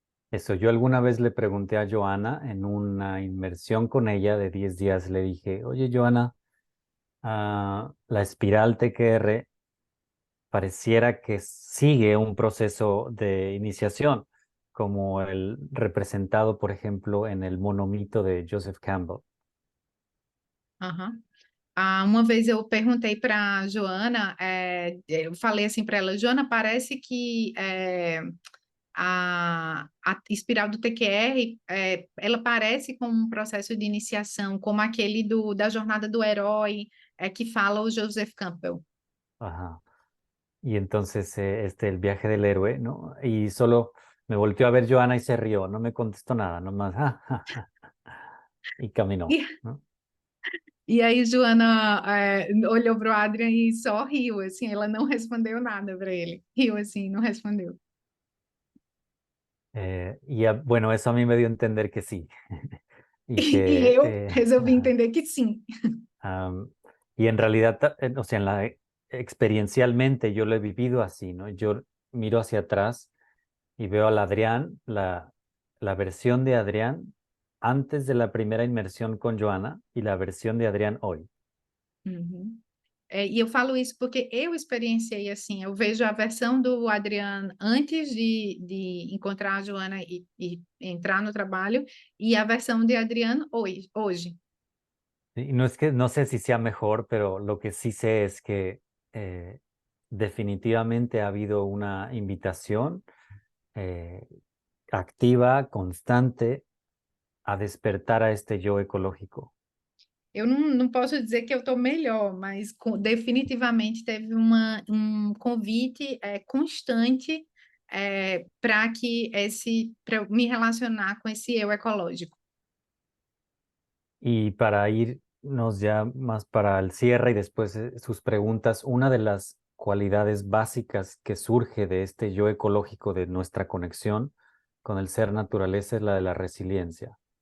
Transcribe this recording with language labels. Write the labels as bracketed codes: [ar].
[es] Eso, yo alguna vez le pregunté a Joana en una inmersión con ella de 10 días, le dije, oye Joana, la espiral TQR pareciera que sigue un proceso de iniciación, como el representado, por ejemplo, en el monomito de Joseph Campbell. Aham. [pt] Uma vez eu perguntei para a Joana, eu falei assim para ela, Joana, parece que a espiral do TQR, ela parece com um processo de iniciação, como aquele da jornada do herói, que fala o Joseph Campbell. Ajá. [es] Y entonces, el viaje del héroe, ¿no? Y solo me volteó a ver Joana y se rió, no me contestó nada, nomás, y caminó, [pt] E, [es] ¿no? [pt] e aí Joana olhou para o Adrian e só riu, assim, ela não respondeu nada para ele. Riu assim, não respondeu. [es] Bueno, eso a mí me dio a entender que sí. Y [pt] E que, eu resolvi entender que sim. [es] y en realidad, o sea, experiencialmente yo lo he vivido así, ¿no? Yo miro hacia atrás y veo al Adrián, la versión de Adrián antes de la primera inmersión con Joana y la versión de Adrián hoy. Uhum. [pt] E eu falo isso porque eu experienciei assim, eu vejo a versão do Adriano antes de encontrar a Joana e entrar no trabalho, e a versão de Adriano hoje. [es] Y no es que, no sé si sea mejor, pero lo que sí sé es que definitivamente ha habido una invitación eh, activa, constante, a despertar a este yo ecológico. [pt] Eu não posso dizer que eu estou melhor, mas definitivamente teve um convite constante para para me relacionar com esse eu ecológico. [es] Y para irnos ya más para el cierre y después sus preguntas, una de las cualidades básicas que surge de este yo ecológico de nuestra conexión con el ser naturaleza es la de la resiliencia.